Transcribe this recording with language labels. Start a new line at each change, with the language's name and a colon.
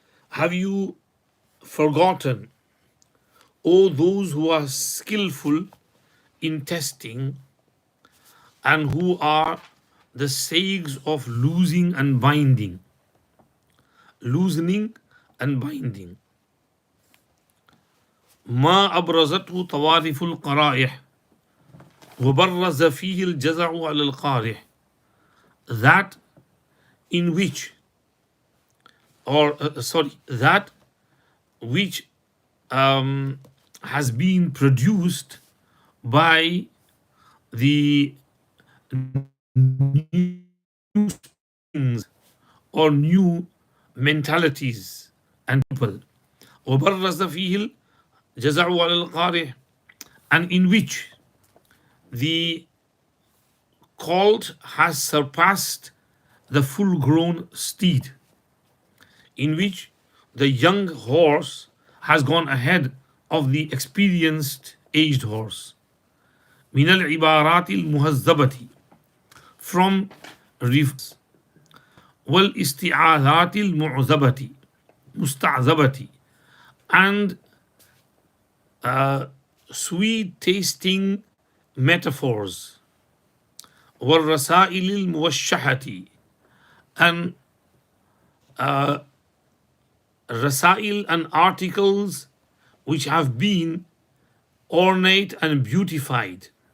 English: Have you forgotten, O those who are skillful in testing and who are the sages of losing and binding, loosening and binding.
Arabic: ما أبرزته طوارف القرائح وبرز فيه الجزع على القارح.
English: That in which, that which has been produced by the new things or new mentalities and people.
Arabic: وبرز فيه الجزع على القارح,
English: and in which the colt has surpassed the full grown steed, in which the young horse has gone ahead of the experienced aged horse.
Arabic: من العبارات المهذبة,
English: from refs.
Arabic: والاستعاذات المعذبة مستعذبة,
English: and sweet tasting metaphors. والرسائل الموشحة, and rasail and articles which have been ornate and beautified.